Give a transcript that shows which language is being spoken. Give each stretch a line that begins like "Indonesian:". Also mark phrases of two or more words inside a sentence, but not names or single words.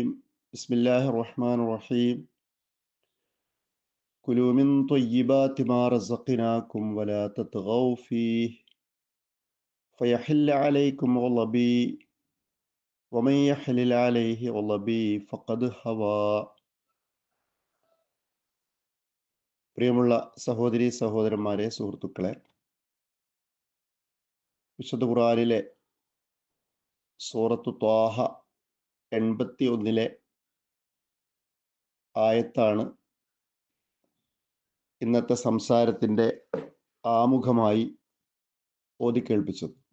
Arabic: بسم الله الرحمن الرحيم. كلوا من طيبات ما رزقناكم ولا تطغوا فيه فيحل عليكم غضبي ومن يحلل عليه غضبي فقد هوى.
Malayalam: പ്രിയമുള്ള സഹോദരി സഹോദരന്മാരെ, സുഹൃത്തുക്കളെ, വിശുദ്ധ ഖുർആനിലെ സൂറത്തു ത്വാഹ 81 ആയത്താണ് ഇന്നത്തെ സംസാരത്തിൻ്റെ ആമുഖമായി ഓതിക്കേൾപ്പിച്ചത്.